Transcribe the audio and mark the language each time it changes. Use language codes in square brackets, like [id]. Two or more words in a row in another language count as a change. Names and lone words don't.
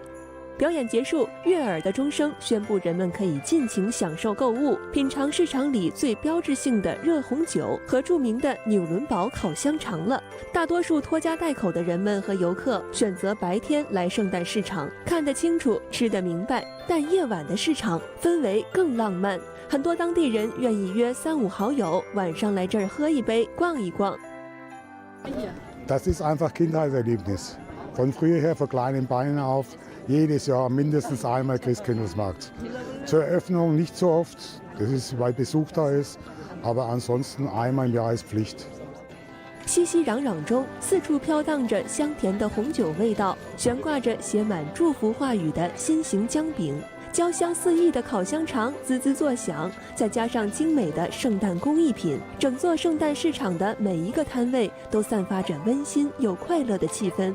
[zh] 表演结束，悦耳的钟声宣布人们可以尽情享受购物，品尝市场里最标志性的热红酒和著名的纽伦堡烤香肠了。大多数拖家带口的人们和游客选择白天来圣诞市场，看得清楚，吃得明白，但夜晚的市场氛围更浪漫。很多当地人愿意约3-5好友，晚上来这儿喝一杯，逛一逛。 [de] Das ist einfach Kindheitserlebnis. Von früher her, von kleinen Beinen auf, jedes Jahr mindestens einmal Christkindlesmarkt. Zur Eröffnung nicht so oft, das ist, weil Besuch da ist, aber ansonsten einmal im Jahr ist Pflicht. [zh] 熙熙攘攘中，四处飘荡着香甜的红酒味道，悬挂着写满祝福话语的心形姜饼。焦香四溢的烤香肠滋滋作响，再加上精美的圣诞工艺品，整座圣诞市场的每一个摊位都散发着温馨又快乐的气氛。